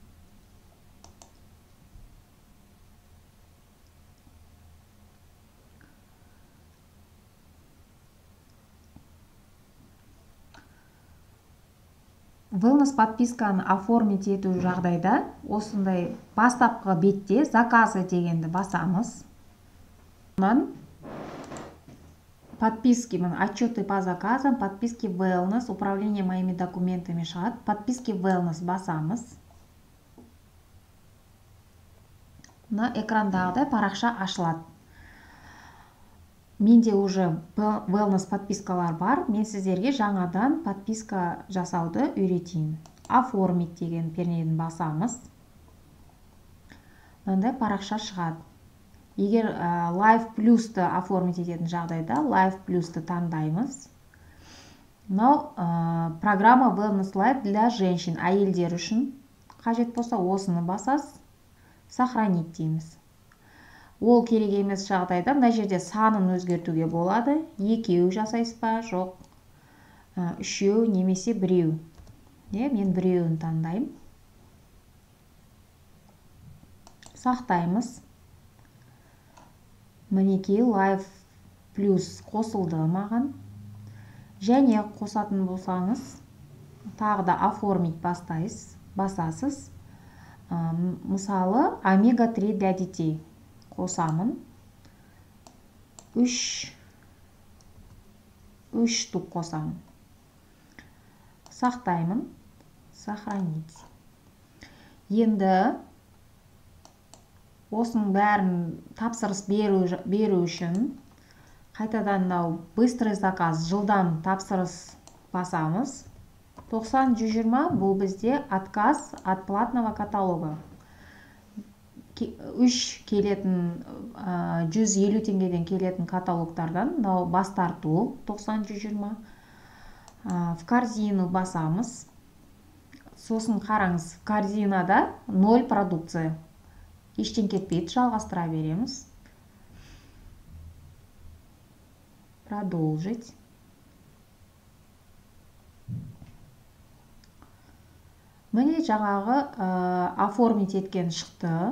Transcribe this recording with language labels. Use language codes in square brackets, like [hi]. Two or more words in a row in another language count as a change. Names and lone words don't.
[kk] Wellness подписканы оформить ету жағдайда осындай бастапқы бетте заказы дегенді басамыз. [ru] Онан подписки, отчеты по заказам, подписки wellness, управление моими документами шығады. Подписки wellness [kk] басамыз. Мына экрандағыдай парақша ашылады. Менде уже wellness подпискалар бар. Мен сіздерге жаңадан подписка жасауды үйретейін. Оформить деген пернені басамыз. Мынандай парақша шығады. Егер Life Plus-ты оформить ететін жағдайда Life Plus-ты таңдаймыз. [ru] Мынау программа Wellness Life для женщин, [kk] әйелдер үшін. Қажет болса осыны басасыз. Сохранить дейміз. Ол керек емес жағдайда мына жерде санын өзгертуге болады. Екеу жасайсыз ба, жоқ. Үшеу немесе біреу. Мен біреуін таңдаймын. Сақтаймыз. Мінекей Life Plus қосылды маған. Және қосатын болсаңыз, тағы да оформить басасыз. [ru] Мысалы, омега-3 для детей. [kk] Қосамын. 3 штук қосамын. Сақтаймын. Сохранить. Енді осының бәрін тапсырыс беру үшін қайтадан [ru] быстрый заказ, [kk] жылдам тапсырыс басамыз. [ru] 90-120 [kk] бұл бізде [ru] отказ от платного каталога. [kk] 3 келетін 150 теңгеден келетін каталогтардан бас тарту 90-120. [ru] В корзину [kk] басамыз. Сосын қараңыз, корзинада 0 продукция. Ештен кетпейді, жалғастыра береміз. [ru] Продолжить. [kk] Міне жаңағы оформить еткен шықты.